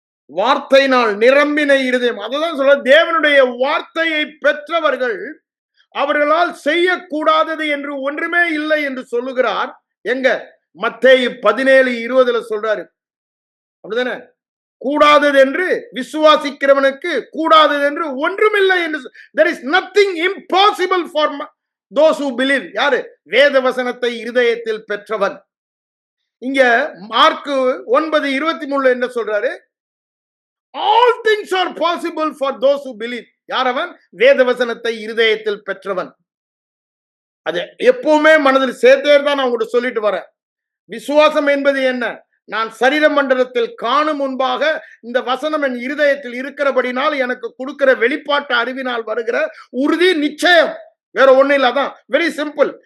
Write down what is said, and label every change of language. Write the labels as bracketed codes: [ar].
[ta] வார்த்தையினால் நிரம்பின இருதயம். அதுதான் சொல்ற, தேவனுடைய வார்த்தையை பெற்றவர்கள் அவர்களால் செய்யக்கூடாதது என்று ஒன்றுமே இல்லை என்று சொல்லுகிறார். எங்க? மத்தேயு 17:20 சொல்றாரு. அப்படிதானே? கூடாதது என்று விசுவாசிக்கிறவனுக்கு கூடாதது என்று ஒன்றுமில்லை என்று. [en] there is nothing impossible for those who believe. [ta] யாரு? வேத வசனத்தை இருதயத்தில் பெற்றவன். இங்க மார்க் 9:23 என்ன சொல்றாரு? [en] all things are possible for those who believe. [ta] யார் அவன்? வேத வசனத்தை இருதயத்தில் பெற்றவன். அது எப்பவுமே மனதில் சேர்த்தே தான் நான் உங்களுக்கு சொல்லிட்டு வரேன். விசுவாசம் என்பது என்ன? நான் சரீர மண்டலத்தில் காணும் முன்பாக இந்த வசனம் என் இருதயத்தில் இருக்கிறபடினால் எனக்கு கொடுக்கிற வெளிப்பாட்டு அறிவினால் வருகிற உறுதி, நிச்சயம். வேற ஒண்ணு இல்ல. அதான் [en] Very simple.